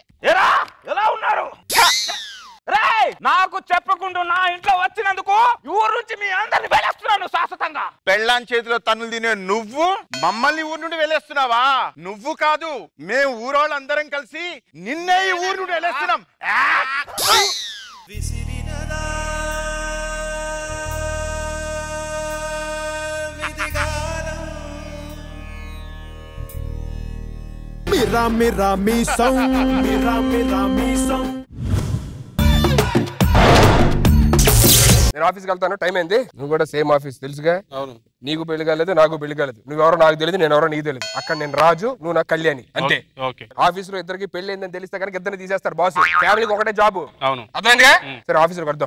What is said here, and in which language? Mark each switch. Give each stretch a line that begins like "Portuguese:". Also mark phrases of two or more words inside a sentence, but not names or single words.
Telugu: ఎలా ఉన్నారు? నాకు చెప్పకుండా నా ఇంట్లో వచ్చినందుకు ఊరు నుంచి మీ అందరిని వెళ్ళేస్తున్నాను శాశ్వతంగా. పెళ్ళాన్ చేతిలో తన్నులు తినే నువ్వు మమ్మల్ని ఊరు నుండి వెళ్ళేస్తున్నావా? నువ్వు కాదు, మేము ఊరోళ్ళందరం కలిసి నిన్నే ఈ ఊరు నుండి వెళ్ళేస్తున్నాం.
Spanish: Mira, mira mi son, mira, mira mi son.
Telugu: నేను ఆఫీస్కి వెళ్తాను, టైం అయింది. నువ్వు కూడా
English: same office
Telugu: తెలుసుగా. అవును, నీకు పెళ్లి కాలేదు, నాకు పెళ్లి కాలేదు. నువ్వెవరో నాకు తెలియదు, నేను ఎవరో నీకు తెలియదు. అక్కడ నేను రాజు, నువ్వు నాకు కళ్యాణి, అంతే. ఆఫీస్ లో ఇద్దరికి పెళ్లి అయిందని తెలిస్తే కనుక ఇద్దరిని తీసేస్తారు బాస్. ఫ్యామిలీకి ఒకటే జాబ్. అవును, అర్థమైందిగా? సరే ఆఫీస్ లో కడదాం.